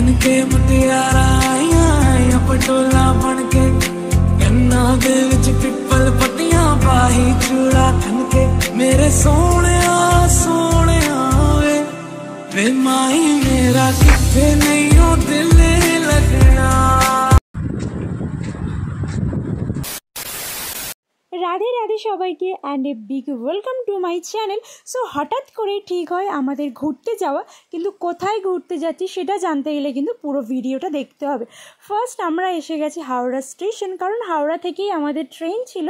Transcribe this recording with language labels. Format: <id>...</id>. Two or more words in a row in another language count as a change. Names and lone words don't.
<pa>ਕੇ ਮੁਟਿਆਰਾ ਆਈਆ ਆਈਆ ਪਟੋਲਾ ਬਣ ਕੇ ਕੰਨਾਂ ਦੇ ਵਿਚ ਪਿੱਪਲ ਪੱਤੀਆਂ ਪਾਹੀ ਚੂੜਾ ਖਣ ਕੇ ਮੇਰੇ ਸੋਹਣੇ ਵੇ ਮਾਹੀ ਮੇਰਾ ਕਿੱਥੇ ਨਹੀਂ ਹੋ ਦਿਲ ਲੱਗਣਾ।</pa> <bn>রাধে রাধে সবাইকে</bn> <en>and a big welcome to my channel.</en> <bn>সো হঠাৎ করে ঠিক হয় আমাদের ঘুরতে যাওয়া, কিন্তু কোথায় ঘুরতে যাচ্ছি সেটা জানতে গেলে কিন্তু পুরো ভিডিওটা দেখতে হবে। ফার্স্ট আমরা এসে গেছি হাওড়া স্টেশন, কারণ হাওড়া থেকেই আমাদের ট্রেন ছিল।</bn>